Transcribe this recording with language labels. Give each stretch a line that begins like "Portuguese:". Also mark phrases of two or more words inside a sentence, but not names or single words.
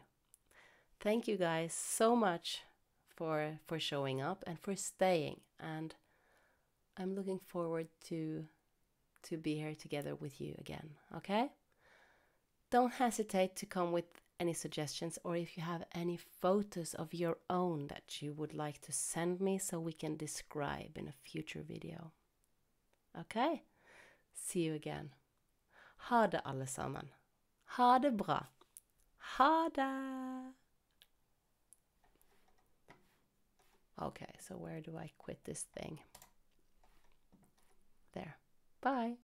English: Thank you guys so much for showing up and for staying, and I'm looking forward to be here together with you again, okay? Don't hesitate to come with any suggestions, or if you have any photos of your own that you would like to send me so we can describe in a future video. Okay? See you again.
Norwegian: Ha det alle sammen. Ha det bra. Ha det!
English: Okay, so where do I quit this thing? There. Bye.